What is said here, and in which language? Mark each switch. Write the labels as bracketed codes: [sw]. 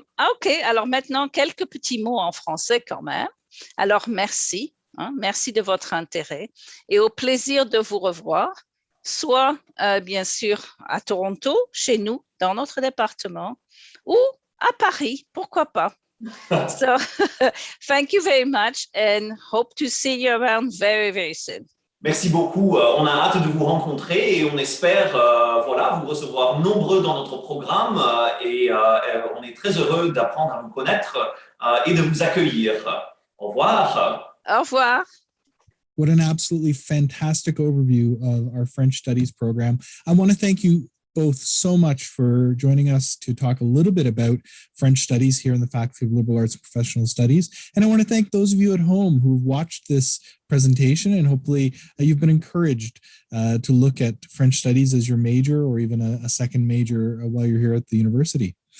[fr] OK, alors maintenant, quelques petits mots en français quand même. Alors, merci. Merci de votre intérêt et au plaisir de vous revoir, soit bien sûr à Toronto, chez nous, dans notre département, ou à Paris, pourquoi pas. [en] So, thank you very much and hope to see you around very, very soon. [fr] Merci beaucoup. On a hâte de vous rencontrer et on espère vous recevoir nombreux dans notre programme et on est très heureux d'apprendre à vous connaître et de vous accueillir. Au revoir. Au revoir. [en] What an absolutely fantastic overview of our French Studies program. I want to thank you both so much for joining us to talk a little bit about French Studies here in the Faculty of Liberal Arts and Professional Studies. And I want to thank those of you at home who've watched this presentation, and hopefully you've been encouraged to look at French Studies as your major or even a second major while you're here at the university.